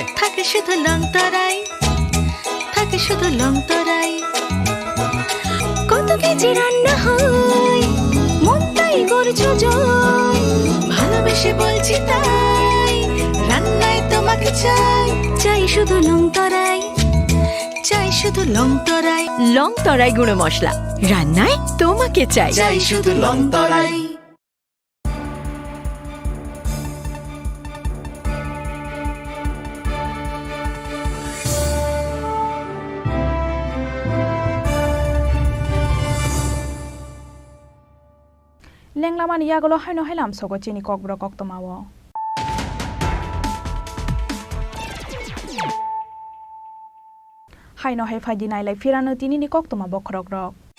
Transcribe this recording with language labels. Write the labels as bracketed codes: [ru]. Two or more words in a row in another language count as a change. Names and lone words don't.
[bn] থাকে শুধু লং তরাই থাকে শুধু লং তরাই কত কেজি রান্না হয় মন তাই করছো জয় ভালোবেসে বলছি তাই রান্নায় তোমাকে চাই চাই শুধু লং তরাই চাই শুধু লং তরাই গুঁড়ো মশলা রান্নায় তোমাকে চাই চাই শুধু লং তরাই। [trp] Lenglama ni yagulo haino helam sogo chini kokbro koktomawo haino he phai dinai lai firano tini ni koktoma bokrok rok